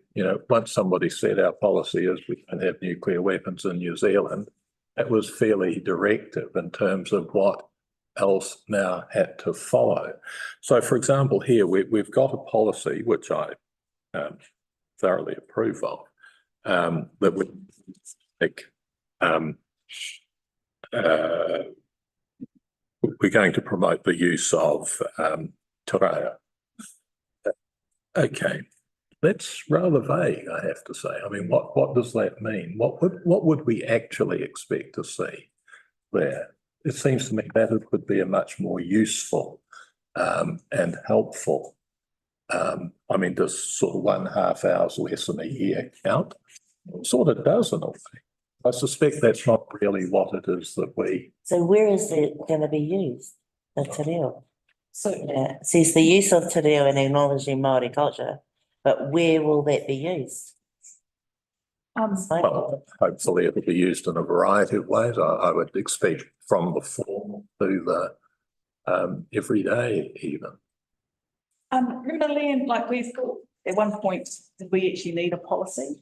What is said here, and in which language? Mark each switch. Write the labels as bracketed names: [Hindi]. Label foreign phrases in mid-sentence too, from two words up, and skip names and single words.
[English] You know, once somebody said our policy is we don't have nuclear weapons in New Zealand, that was fairly directive in terms of what else now had to follow. So, for example, here we've got a policy which I thoroughly approve of, that we think we're going to promote the use of [Māori] te reo. [English] Okay, that's rather vague, I have to say. I mean, what does that mean? What would we actually expect to see there? It seems to me that it would be a much more useful and helpful. I mean, does sort of 1.5 hours lesson a year count? It sort of does in a way. I suspect that's not really what it is that we... So where is it going to be used, the [Māori] te reo? [English] So it says the use of [Māori] te reo [English] and acknowledging Māori culture, but where will that be used? Well, hopefully it'll be used in a variety of ways. I would expect from the formal to the everyday even. Really, like we thought at one point, did we actually need a policy?